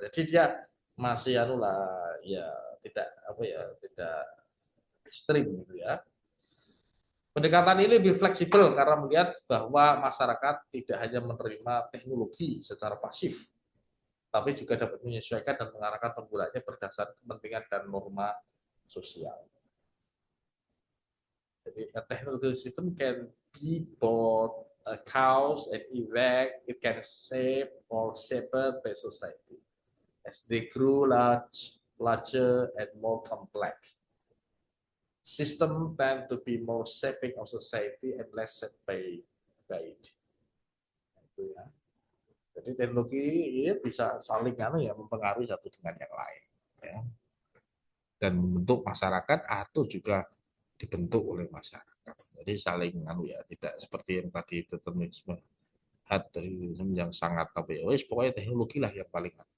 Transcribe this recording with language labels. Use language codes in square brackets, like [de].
[id] Jadi dia masih ya tidak apa ya tidak ekstrim gitu ya. Pendekatan ini lebih fleksibel karena melihat bahwa masyarakat tidak hanya menerima teknologi secara pasif, tapi juga dapat menyesuaikan dan mengarahkan penggunaannya berdasarkan kepentingan dan norma sosial. [en] Jadi a technological system can be both a cause and effect. It can shape or shaper the society as they grow larger and more complex. System tend to be more shaping of society and less shaped by it. [id] Itu ya. Jadi teknologi ini bisa saling ya mempengaruhi satu dengan yang lain. Ya. Dan membentuk masyarakat atau juga dibentuk oleh masyarakat. Jadi saling ya tidak seperti yang tadi determinisme yang sangat tapi ya wes pokoknya teknologi lah yang paling.